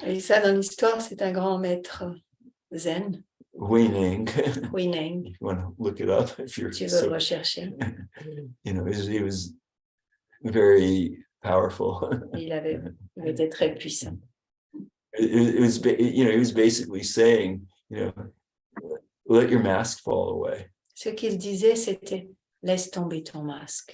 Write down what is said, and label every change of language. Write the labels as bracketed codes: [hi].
[fr] Et ça, dans l'histoire, c'est un grand maître zen, Huineng. Huineng. [en] If you want to look it up, if you're [fr] Tu veux le rechercher. [en] you know, he was very powerful. [fr] Il était très puissant. [en] It was, you know, he was basically saying, you know, let your mask fall away, [fr] Ce qu'il disait, c'était laisse tomber ton masque.